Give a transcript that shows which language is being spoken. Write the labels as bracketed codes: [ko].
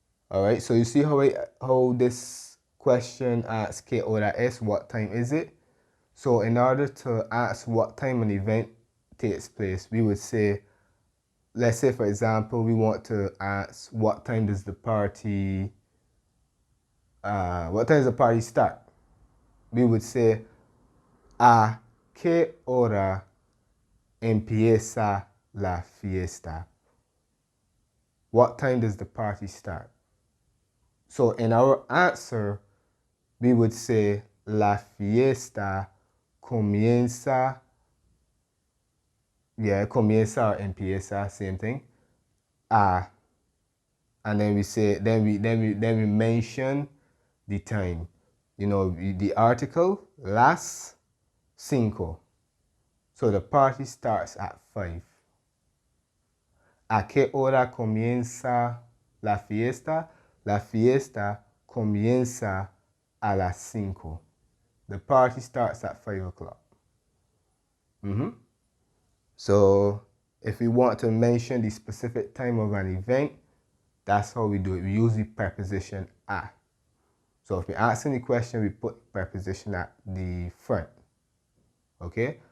[en] All right, so you see how this question asks [es] ¿Qué hora es? [en] What time is it? So in order to ask what time an event takes place, we would say, let's say for example, we want to ask what time does the party start? We would say [es] ¿A qué hora empieza la fiesta? [en] What time does the party start? So in our answer, we would say [es] la fiesta comienza. [en] Yeah, comienza or empieza, same thing. And then we say, then we mention the time. You know, the article las 5. So the party starts at 5. [es] ¿A qué hora comienza la fiesta? La fiesta comienza a las 5. [en] The party starts at 5 o'clock. So if we want to mention the specific time of an event, that's how we do it. We use the preposition a. So if we're asking the question, we put preposition at the front. Okay?